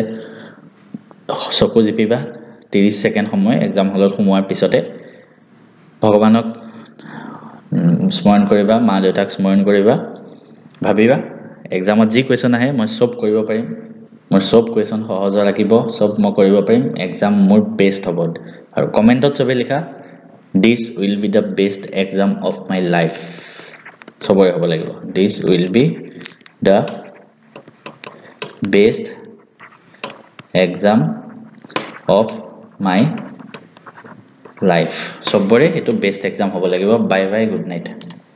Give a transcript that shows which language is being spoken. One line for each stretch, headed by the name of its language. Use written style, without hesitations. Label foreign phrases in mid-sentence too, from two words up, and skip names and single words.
Assamese: চকু জিপিবা 30 সেকেন্ড সময় এক্সাম হলত সোমোৱাৰ পিছতে ভগৱানক স্মৰণ কৰিবা মা দেউতাক স্মৰণ কৰিবা ভাবিবা এক্সামত যি কোৱেশ্যন আহে মই সব কৰিব পাৰিম মোৰ সব কোৱেশ্যন সহজ লাগিব সব মই কৰিব পাৰিম এক্সাম মোৰ বেষ্ট হ'ব আৰু কমেন্টত সবে লিখা
English: this will be the best exam of my life
Assamese: সবৰে হ'ব লাগিব
English: this will be the best exam of my life.
Assamese: চবৰে সেইটো বেষ্ট এক্সাম হ'ব লাগিব।
English: bye bye, good night.